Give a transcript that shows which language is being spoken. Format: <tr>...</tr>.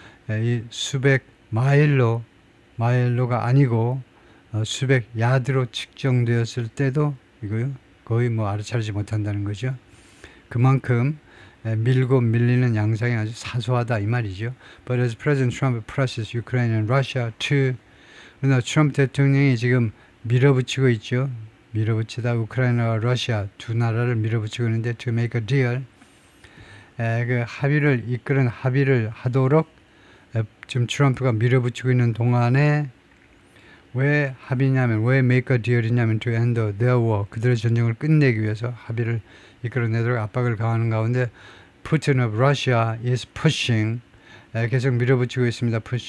<ko>이 수백 마일로가 아니고 수백 야드로 측정되었을 때도 이거요. 거의 알아차리지 못한다는 거죠. 그만큼 밀고 밀리는 양상이 아주 사소하다 이 말이죠.</ko> <en>But as President Trump presses Ukraine and Russia to,</en> <ko>그러나 트럼프 대통령이 지금 밀어붙이고 있죠. 밀어붙이다 우크라이나와 러시아 두 나라를 밀어붙이고 있는데</ko> <en>to make a deal,</en> <ko>그 합의를 하도록 지금 트럼프가 밀어붙이고 있는 동안에 왜</ko> <en>make a deal</en> <ko>이냐면</ko> <en>to end their war,</en> <ko>그들의 전쟁을 끝내기 위해서 합의를 이끌어내도록 압박을 가하는 가운데</ko> <en>Putin of Russia is pushing,</en> <ko>계속 밀어붙이고 있습니다.</ko>